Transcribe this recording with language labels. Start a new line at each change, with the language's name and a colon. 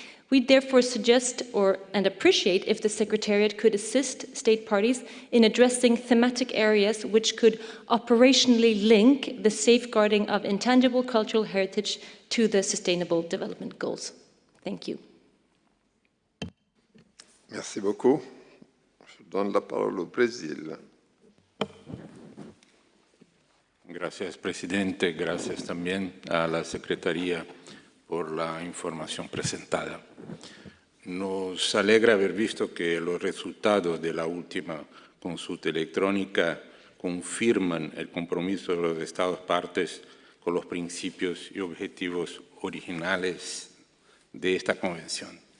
English: We therefore suggest and appreciate if the Secretariat could assist state parties in addressing thematic areas which could operationally link the safeguarding of intangible cultural heritage to the Sustainable Development Goals. Thank you.
French: Merci beaucoup. Je donne la parole au Brésil.
Spanish: Gracias, presidente. Gracias también a la Secretaría por la información presentada. Nos alegra haber visto que los resultados de la última consulta electrónica confirman el compromiso de los Estados partes con los principios y objetivos originales de esta convención.